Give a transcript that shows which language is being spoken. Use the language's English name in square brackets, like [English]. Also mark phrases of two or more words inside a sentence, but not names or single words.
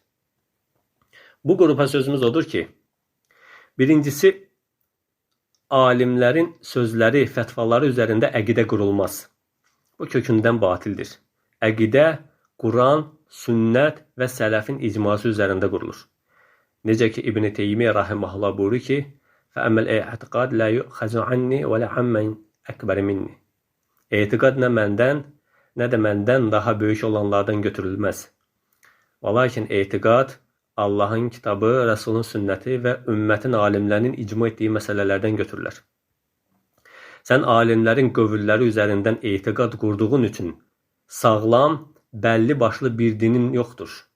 [Azerbaijani] Bu qrupa sözümüz odur ki, birincisi, alimlərin sözləri, fətvaları üzərində əqidə qurulmaz. Bu kökündən batildir. Əqidə, Quran, sünnət və sələfin icması üzərində qurulur. Necə ki, İbn-i Teymiyyə rahiməhullah buyurur ki, [Arabic] فَأَمَّ الْاِعْتِقَادِ لَا يُؤْخَزُ عَنِّي وَلَا عَمَّنْ أَكْبَرِ مِنِّي [Azerbaijani] Etiqad nə məndən, nə də məndən daha böyük olanlardan götürülməz. Və lakin etiqad Allahın kitabı, Rəsulun sünnəti və ümmətin alimlərinin icma etdiyi məsələlərdən götürürlər. Sən alimlərin qövülləri üzərindən etiqad qurduğun üçün sağlam, bəlli başlı bir dinin yoxdur.